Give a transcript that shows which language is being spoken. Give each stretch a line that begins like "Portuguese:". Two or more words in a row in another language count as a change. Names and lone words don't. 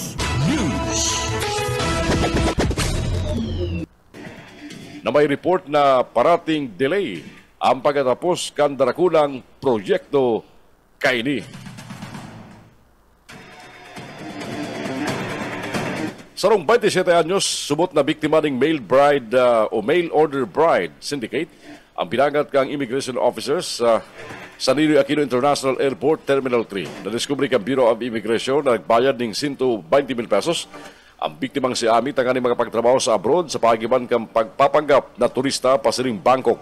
Bikol: Na may report na parating delay ang pagkatapos kan darakulang proyekto kaini. Sarong 27 anyos, subot na biktima ng
English: mail bride
Bikol: o
English: mail order bride syndicate
Bikol: ang pinagat kang
English: immigration officers
Bikol: sa Ninoy Aquino International Airport Terminal 3. Nadiskubre kang Bureau of Immigration na nagbayad ng 120,000 pesos. Ang biktimang si Ami tangani mga pagtrabaho sa abroad sa pagiban kang pagpapanggap na turista pasiring Bangkok.